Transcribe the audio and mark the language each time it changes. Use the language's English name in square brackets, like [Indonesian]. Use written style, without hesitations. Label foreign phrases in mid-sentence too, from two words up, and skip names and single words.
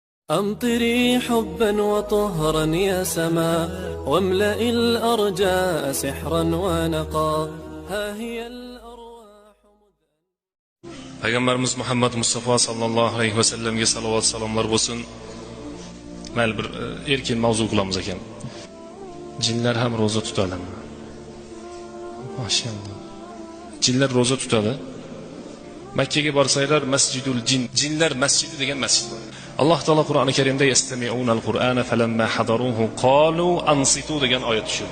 [Arabic] أمطري حبا وطهرا يا سماء واملئي الأرجاء سحرا ونقا ها هي الأرواح. [Turkish] Peygamberimiz Muhammed Mustafa [Arabic] صلى الله عليه وسلم'e [Turkish] salavat salamlar olsun. [Uzbek] Mayli bir erkin mavzu qilamiz ekan. Jinlar ham roza tutadimi? Maşallah. Jinlar roza tutadi. Makkaga borsanglar Masjidul Jin, jinlar masjidi degan masjid bor. Alloh taolo Qur'oni Karimda [Arabic] يستمعون القرآن فلما حضروه قالوا أنصتوا [Uzbek] degan oyat tushirdi.